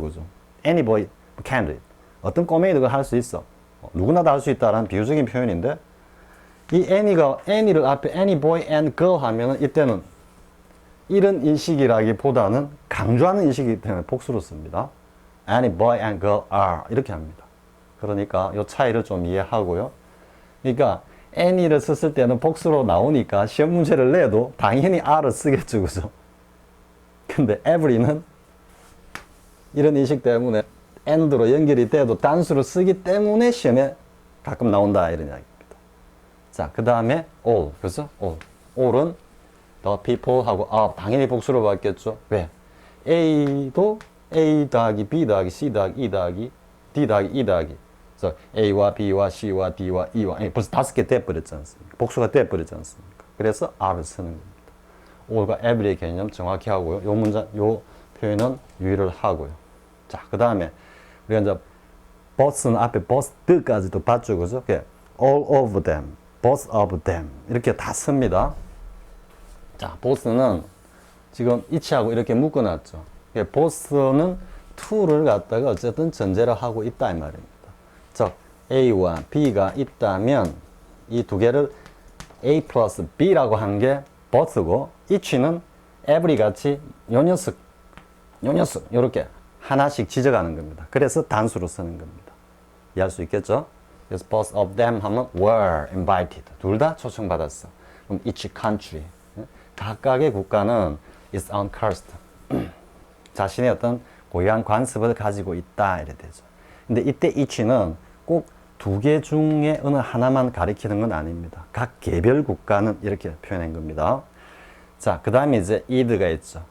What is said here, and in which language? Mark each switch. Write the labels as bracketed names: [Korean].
[Korean] 그죠? [English] any boy can do it. [Korean] 어떤 꼬맹이도 할 수 있어. 누구나 다 할 수 있다라는 비유적인 표현인데, 이 any를 앞에 [English] any boy and girl [Korean] 하면은 이때는 이런 인식이라기보다는 강조하는 인식이기 때문에 복수로 씁니다. [English] Any boy and girl are [Korean] 이렇게 합니다. 그러니까 이 차이를 좀 이해하고요. 그러니까 any를 썼을 때는 복수로 나오니까 시험 문제를 내도 당연히 are를 쓰겠죠, 그죠? 근데 every는 이런 인식 때문에 and로 연결이 돼도 단수로 쓰기 때문에 시험에 가끔 나온다 이런 이야기입니다. 자, 그 다음에 all, 그래서 all은 the people 하고 당연히 복수로 바뀌었죠. 왜? A도 A 더하기 B 더하기 C 더하기 E 더하기 D 더하기 E 더하기, 그래서 A와 B와 C와 D와 E와 벌써 5개 돼버렸지 않습니까? 복수가 돼버렸지 않습니까? 그래서 R을 쓰는 겁니다. all과 every의 개념 정확히 하고요. 요 표현은 유의를 하고요. 자, 그 다음에 우리가 이제 both는 앞에 both까지도 봤죠, 그죠? [English] all of them, both of them [Korean] 이렇게 다 씁니다. 자, both는 지금 each하고 이렇게 묶어놨죠. both는 to를 갖다가 어쨌든 전제로 하고 있다 이 말입니다. 즉 A와 B가 있다면 이 두 개를 A 플러스 B라고 한 게 both고, each는 every 같이 요 녀석 이렇게 하나씩 지적하는 겁니다. 그래서 단수로 쓰는 겁니다. 이해할 수 있겠죠? 그래서 [English] both of them [Korean] 하면 [English] were invited. [Korean] 둘 다 초청받았어. 그럼 each country. 각각의 국가는 [English] is uncursed. [Korean] 자신의 어떤 고유한 관습을 가지고 있다. 이래 되죠. 근데 이때 each는 꼭 두 개 중에 어느 하나만 가리키는 건 아닙니다. 각 개별 국가는 이렇게 표현한 겁니다. 자, 그 다음에 이제 id가 있죠.